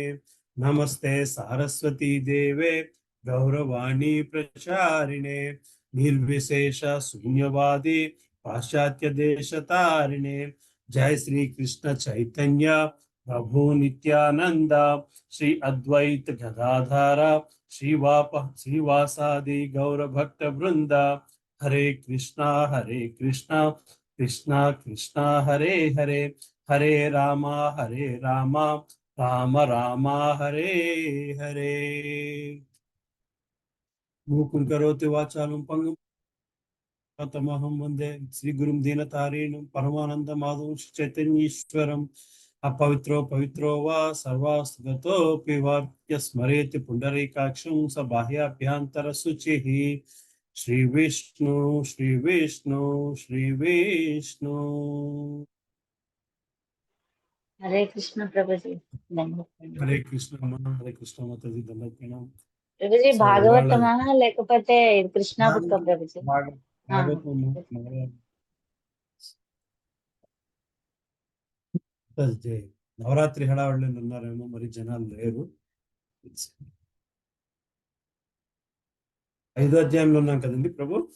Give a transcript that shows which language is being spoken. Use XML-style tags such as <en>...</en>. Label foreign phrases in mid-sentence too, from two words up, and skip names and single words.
<sa>नमस्ते सारस्वती देवे गौरवाणी प्रचारिणे निर्विशेष शून्यवादी पाश्चात्य देश तारिणे। जय श्री कृष्ण चैतन्य प्रभु नित्यानंद श्री अद्वैत गदाधर श्रीवासादि गौर भक्त वृंद। हरे कृष्णा कृष्णा कृष्णा हरे हरे हरे रामा राम राम हरे हरे। मूकं करोति वाचालं पंगुं तमहं वन्दे श्रीगुरुं दीनतारिणं परमानंद माधवं चैतन्येश्वरम्। अपवित्रो पवित्रो वा सर्वास्तुगतोऽपि वा यस्मरेति पुण्डरीकाक्षं स बाह्याभ्यन्तर शुचिः। श्री विष्णु श्री विष्णु श्री विष्णु।</sa> <hi>हरे कृष्ण प्रभु जी। हरे कृष्ण माता जी।</hi> <te>ప్రభుజీ భాగవతమా లేకపోతే కృష్ణ బుక్ ప్రభుజీ? భాగవతం థర్స్డే నవరాత్రి హడావిడిలో ఉన్నారేమో, మరి జనాలు లేరు. 5వ అధ్యాయంలో ఉన్నాం కదండి ప్రభు.</te>